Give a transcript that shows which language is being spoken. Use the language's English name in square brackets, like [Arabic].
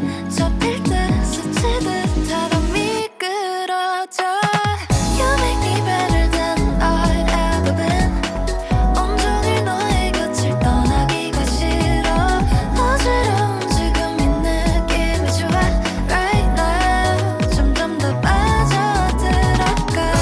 [Korean] 접힐 듯 스치듯 하다 미끄러져. [English] You make me better than I've ever been. [Korean] 온종일 너의 곁을 떠나기가 싫어. 어지러운 지금 이 느낌이 좋아. [English] Right now [Korean] 점점 더 빠져들어가.